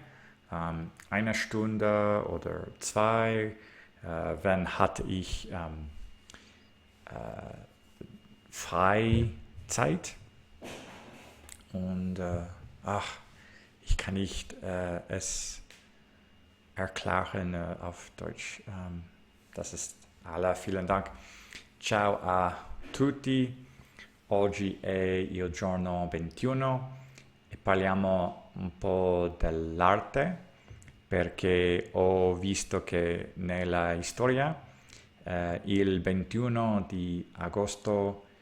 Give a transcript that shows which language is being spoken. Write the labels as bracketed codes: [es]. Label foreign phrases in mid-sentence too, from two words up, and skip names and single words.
[de] 1 Stunde oder 2, wenn hatte ich Freizeit und ich kann nicht es erklären auf Deutsch. Das ist alles. Vielen Dank. [it] Ciao a tutti. Oggi è il giorno 21 e parliamo un po' dell'arte perché ho visto che nella storia il 21 di agosto